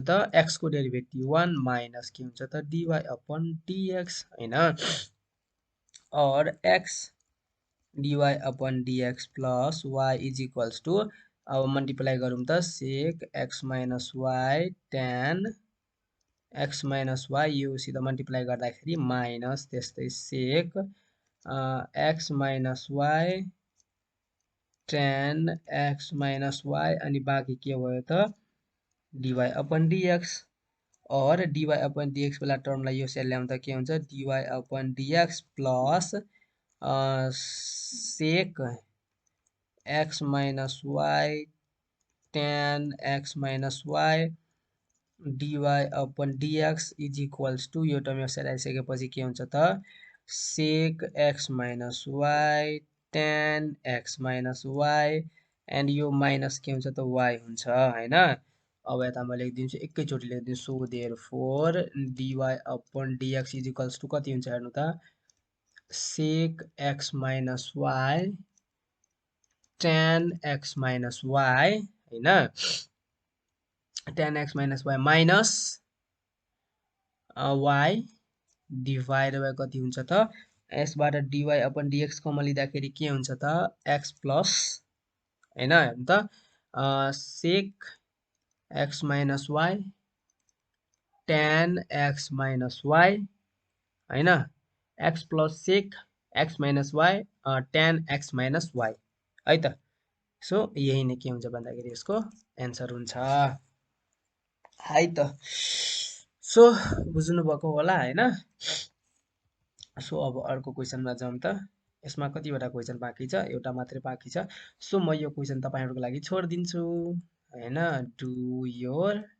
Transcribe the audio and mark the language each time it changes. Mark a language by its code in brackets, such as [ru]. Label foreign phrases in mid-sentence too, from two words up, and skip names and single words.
[ne] त x को डेरिभेटिभ 1 माइनस के हुन्छ त [en] dy upon dx [ne] हैन और [en] x dy upon dx plus y is equals to [ne] अब मल्टिप्लाई गरौँ त [en] sec x minus y tan x minus y [ne] यो सिधा मल्टिप्लाई गर्दाखेरि माइनस त्यस्तै [en] sec x minus y tan x minus y [ne] अनि बाँकी के भयो त [en] dy upon dx [ne] और [en] dy upon dx [ne] वाला टर्मलाई यो साइड ल्याउँदा के हुन्छ [en] dy upon dx plus sec x minus y tan x minus y dy upon dx is equals to यो [ne] टर्म यो साइड आइसकेपछि के हुन्छ त [en] sec x minus y tan x minus y [ne] एन्ड यो माइनस के हुन्छ त y हुन्छ हैन अब यता म लेखिदिन्छु एकैचोटी लेखिदिन्छु [en] so therefore dy upon dx is equals to [ne] कति हुन्छ हेर्नु त [en] sec x minus y tan x minus y हैन tan x minus y minus y divided by [ne] कति हुन्छ त यसबाट [en] dy upon dx [ne] कमन लिँदाखेरि के हुन्छ त [en] x plus [ne] हैन हेर्नु त [en] sec x minus y tan x minus y [ne] हैन x [en] plus sec x minus y tan x minus y [ne] है त सो यही नै के हुन्छ भन्दाखेरि यसको आन्सर हुन्छ है त सो बुझ्नु भएको होला हैन सो अब अर्को क्वेशनमा जाउँ त यसमा कतिवटा क्वेशन बाँकी छ एउटा मात्रै बाँकी छ सो म यो क्वेशन तपाईहरुको लागि छोड्दिन्छु हैन [en] do your